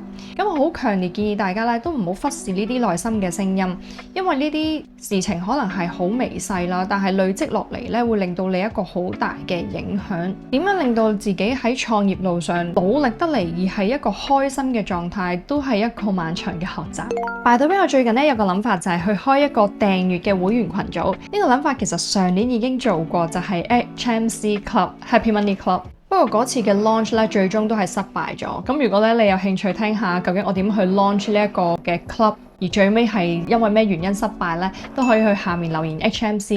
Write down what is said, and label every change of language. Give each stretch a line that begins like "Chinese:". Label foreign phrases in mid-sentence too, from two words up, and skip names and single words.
Cantonese: 咁我好強烈建議大家咧，都唔好忽視呢啲內心嘅聲音，因為呢啲事情可能係好微細啦，但係累積落嚟咧，會令到你一個好大嘅影響。點樣令到自己喺創業路上努力得嚟，而係一個開心嘅狀態，都係一個漫長嘅學習。
English: By the way，
Cantonese: 我最近咧有個諗法就係去開一個訂閱嘅會員群組。呢個諗法其實上年已經做過，就係 HMC Club Happy Money Club。不過嗰次嘅 launch 咧，最終都係失敗咗。咁如果咧你有興趣聽下究竟我點去 launch 呢一個嘅 club，而最尾係因為咩原因失敗呢，都可以去下面留言 HMC。